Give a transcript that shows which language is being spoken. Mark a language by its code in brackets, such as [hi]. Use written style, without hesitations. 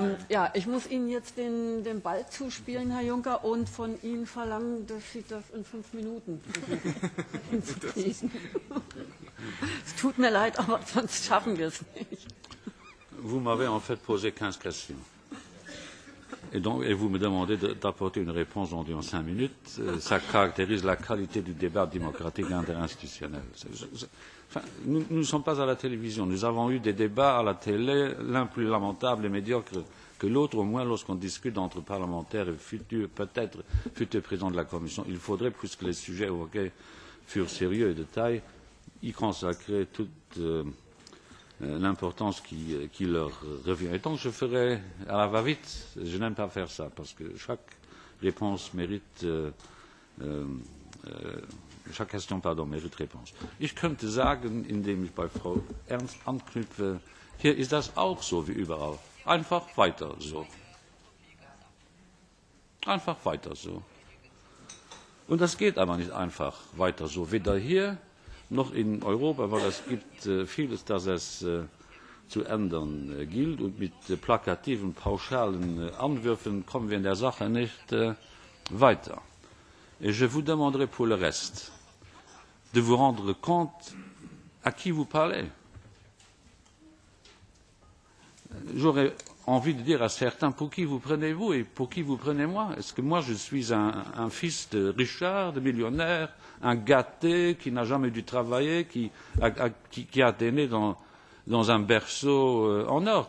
[de] Ja, ich muss Ihnen jetzt den Ball zuspielen, Herr Juncker, und von Ihnen verlangen, dass Sie das in 5 Minuten hinkriegen. Es tut mir leid, aber sonst schaffen wir es nicht. [fr] Vous m'avez en fait posé 15 questions. Et vous me demandez d'apporter une réponse en 5 minutes. Ça caractérise la qualité du débat démocratique interinstitutionnel. Enfin, nous ne sommes pas à la télévision. Nous avons eu des débats à la télé, l'un plus lamentable et médiocre que l'autre, au moins lorsqu'on discute entre parlementaires et peut-être futurs présidents de la Commission. Il faudrait, puisque les sujets évoqués furent sérieux et de taille, y consacrer toute l'importance qui leur revient. Et donc je ferai à la va-vite. Je n'aime pas faire ça, parce que chaque réponse mérite... chaque question, mérite réponse. [de] Ich könnte sagen, indem ich bei Frau Ernst anknüpfe, hier ist das auch so wie überall. Einfach weiter so. Einfach weiter so. Und das geht aber nicht einfach weiter so. Weder hier noch in Europa, weil es gibt vieles, das es zu ändern gilt. Und mit plakativen, pauschalen Anwürfen kommen wir in der Sache nicht weiter. [fr] Et je vous demanderai pour le reste de vous rendre compte à qui vous parlez. J'aurais envie de dire à certains, pour qui vous prenez-vous et pour qui vous prenez moi? Est-ce que moi je suis un fils de Richard, de millionnaire, un gâté qui n'a jamais dû travailler, qui a été né dans un berceau en or?